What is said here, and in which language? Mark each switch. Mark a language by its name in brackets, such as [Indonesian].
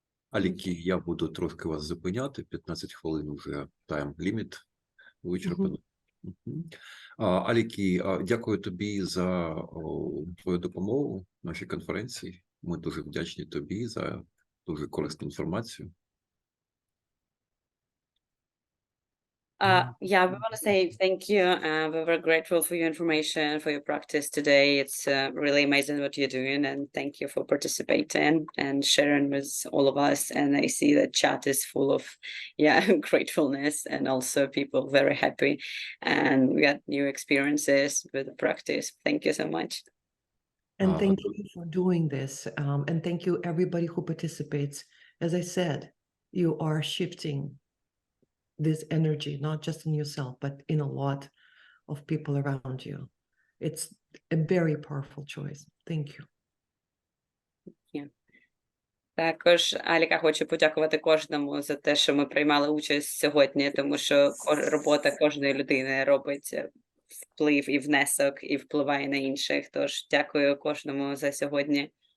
[Ukrainian] Алікі, я буду трошки вас зупиняти, 15 хвилин вже тайм-ліміт вичерпано. Алікі, дякую тобі за твою допомогу в нашій конференції. Ми дуже вдячні тобі за дуже корисну інформацію. [English] Yeah, we want to say thank you. We were grateful for your information, for your practice today. It's really amazing what you're doing, and thank you for participating and sharing with all of us. And I see that chat is full of, gratefulness, and also people very happy, and we got new experiences with the practice. Thank you so much. And thank you for doing this. And thank you everybody who participates. As I said, you are shifting this energy, not just in yourself, but in a lot of people around you. It's a very powerful choice. Thank you. [Ukrainian] Також, Аліка, хочу подякувати кожному за те, що ми приймали участь сьогодні, тому що робота кожної людини робить вплив і внесок, і впливає на інших. Тож дякую кожному за сьогодні.